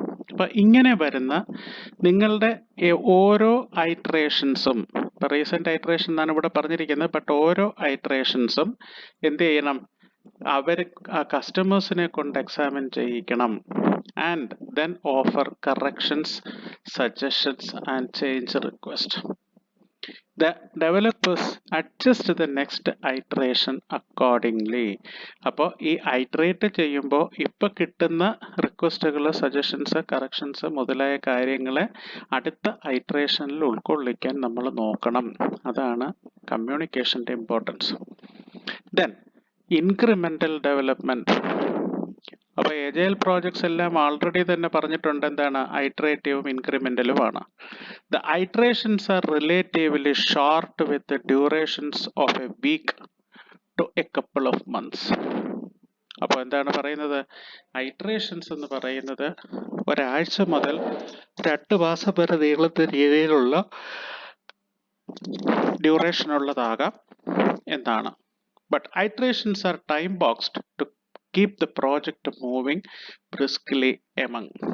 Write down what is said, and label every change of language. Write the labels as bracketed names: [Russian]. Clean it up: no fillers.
[Malayalam] അപ്പം ഇങ്ങനെ വരുന്ന നിങ്ങളുടെ ഓരോ ഐട്രേഷൻസും, ഇപ്പം റീസെൻ്റ് ഐട്രേഷൻ എന്നാണ് ഇവിടെ പറഞ്ഞിരിക്കുന്നത്, ബട്ട് ഓരോ ഐട്രേഷൻസും എന്ത് ചെയ്യണം, അവർ ആ കസ്റ്റമേഴ്സിനെ കൊണ്ട് examine ചെയ്യിക്കണം. [English] And then offer corrections, suggestions and change request. The developers adjust the next iteration accordingly. [Malayalam] അപ്പോൾ ഈ ഐട്രേറ്റ് ചെയ്യുമ്പോൾ ഇപ്പം കിട്ടുന്ന റിക്വസ്റ്റുകൾ, സജഷൻസ്, കറക്ഷൻസ് മുതലായ കാര്യങ്ങളെ അടുത്ത ഐട്രേഷനിൽ ഉൾക്കൊള്ളിക്കാൻ നമ്മൾ നോക്കണം. അതാണ് കമ്മ്യൂണിക്കേഷൻ്റെ ഇമ്പോർട്ടൻസ്. [English] Then incremental development. [Malayalam] അപ്പോൾ എജൈൽ പ്രോജക്ട്സ് എല്ലാം ആൾറെഡി തന്നെ പറഞ്ഞിട്ടുണ്ട്, എന്താണ് ഐട്രേറ്റീവും ഇൻക്രിമെൻ്റലുമാണ്. [English] The iterations are relatively short with the durations of a week to a couple of months. [Malayalam] അപ്പോൾ എന്താണ് പറയുന്നത്, ഐട്രേഷൻസ് എന്ന് പറയുന്നത് ഒരാഴ്ച മുതൽ 2 മാസം വരെ നീളുന്ന രീതിയിലുള്ള ഡ്യൂറേഷൻ ഉള്ളതാകാം എന്നാണ്. [English] But iterations are time boxed to keep the project moving briskly among.